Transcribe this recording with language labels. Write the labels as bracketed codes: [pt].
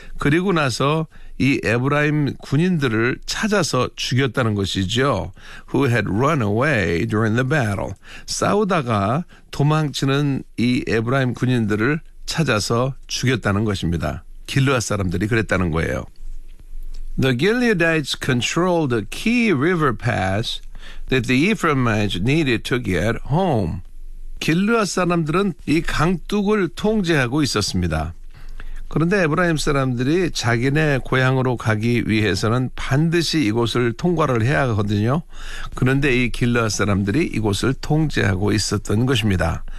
[ko] 그리고 나서 이 에브라임 군인들을 찾아서 죽였다는 것이죠. [en] Who had run away during the battle. [ko] 싸우다가 도망치는 이 에브라임 군인들을 찾아서 죽였다는 것입니다. 길르앗 사람들이 그랬다는 거예요. [en] The Gileadites controlled a key river pass that the Ephraimites needed to get home. [ko] 길르앗 사람들은 이 강둑을 통제하고 있었습니다. 그런데 에브라임 사람들이 자기네 고향으로 가기 위해서는 반드시 이곳을 통과를 해야 하거든요. 그런데 이 길르앗 사람들이 이곳을 통제하고 있었던 것입니다.